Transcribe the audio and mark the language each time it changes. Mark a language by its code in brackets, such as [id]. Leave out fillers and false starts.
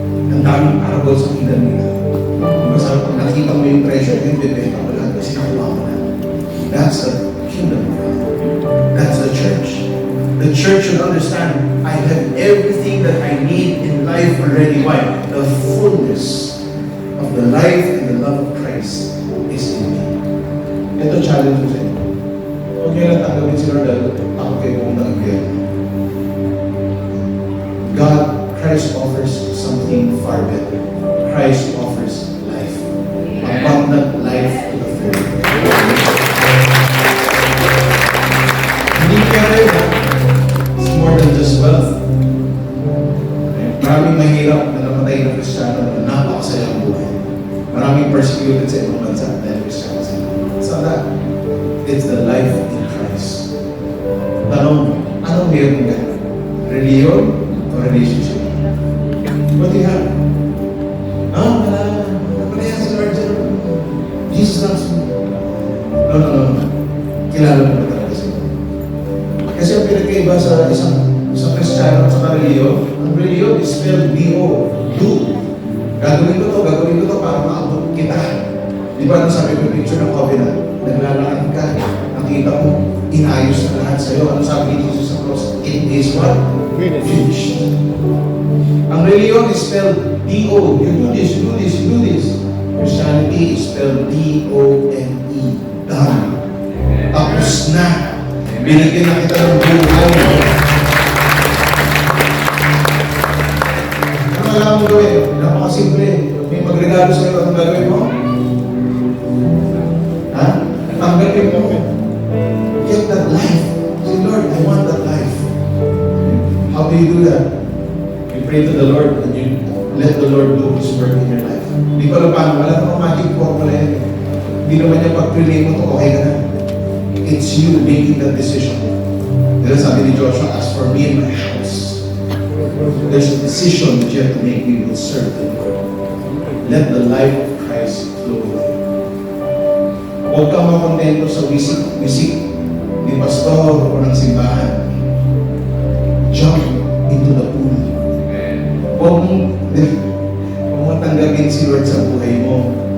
[tl] Ang daming parable sa kingdom nila. Masarap pag nakita mo yung treasure, yung bibenta mo lang kasi nakuha mo na. [en] That's the kingdom of God. That's the church. The church should understand, I have everything that I need in life already. Why? The fullness of the life and the love of Christ is in me. [tl] Ito challenge ko sa inyo. Huwag nyo lang tanggapin si Lord dahil ako kayo kung nag-agyan. [en] God, Christ offers something far better. Christ offers life. Abundant life to the full. [tl] Hindi pera yun. [en] It's more than just wealth. [tl] Maraming mahirap na namatay na Kristiyano na napakasaya ang buhay. Maraming persecuted sa ibang bansa dahil Kristiyano sila. [en] It's not that. It's the life in Christ. [tl] Tanong, anong meron ka? Religion o relationship? [en] What do you have? [tl] Wala. Napalayan si Lord dyan. [en] Jesus loves me. No. [tl] Kilala mo ba talaga siya? Kasi ang pinagkaiba sa isang Kristiyano at sa religion, ang religion is spelled D-O. Do. Gagawin ko to para maabot kita. Di ba sabi ko yung picture ng covenant? Naglalakad ka, nakita mo, inayos na lahat sa'yo. Ano sabi ni Jesus sa cross? [en] It is what? Finished. Ang religion is spelled D-O. You do this, you do this, you do this. Christianity is spelled D-O-N-E. [tl] Done. Tapos na. Binigyan na kita ng buhay. Ano kailangan mo gawin? Napakasimple. May magregalo sa'yo, anong gagawin mo? Tanggapin mo. [en] Get that life. Say, Lord, I want that life. How do you do that? You pray to the Lord and you let the Lord do His work in your life. [tl] Hindi ko alam paano, wala namang magic formula yan. Hindi naman yung pag-pray mo to, okay ka na. [en] It's you making that decision. [tl] Dahil sabi ni Joshua, [en] as for me and my house, there's a decision that you have to make. We will serve the Lord. Let the life of Christ flow with you. [tl] Huwag kang makontento sa wisik ni pastor o ng simbahan. [en] Jump into the pool. [tl] Huwag mong tanggapin si Lord sa buhay mo.